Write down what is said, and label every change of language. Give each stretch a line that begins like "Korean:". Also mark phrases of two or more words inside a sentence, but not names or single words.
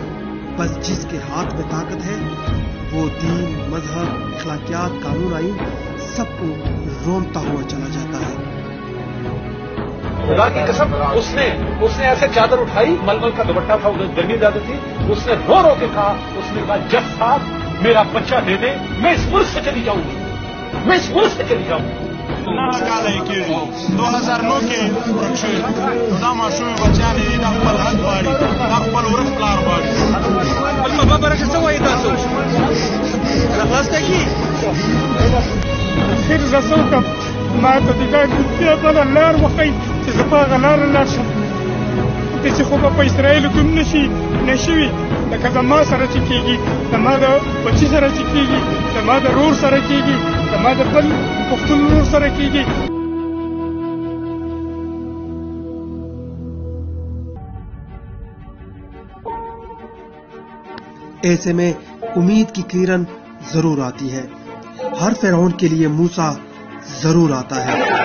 Urdu: بس جس کے ہاتھ میں طاقت ہے وہ دین، مذہب، اخلاقیات، قانون، آئین سب کو رونتا ہوا چلا جاتا ہے. خدا کی قسم اس نے ایسے چادر اٹھائی، ململ کا دوپٹہ تھا، ادھر گرمی زیادہ تھی، اس نے رو رو کے کہا، اس نے کہا جج صاحب میرا بچہ دے دے، میں اس ملک سے چلی جاؤں گی، میں اس ملک سے چلی جاؤں گی.
Pashto: 2009 کې ورک شوی دا ماشومې بچیانې دا خپل حق غواړي، دا خپل ورک پلار غواړي. بل خبره که څه وایي تاسو راخلاسته کي خیر زه څه وکړم، ما ته د دا بیا بله لار وښیي چې زه په هغه لاره لاړ شم. داسې خو به په اسرائیلو کې هم نه شوي لکه زما سره چې کېږي، زما د بچي سره چې کېږي، زما د رور سره کېږي، زما د بل پښتون رور سره کېږي.
Urdu: ایسے میں امید کی کرن ضرور آتی ہے. ہر فرعون کے لیے موسیٰ ضرور آتا ہے.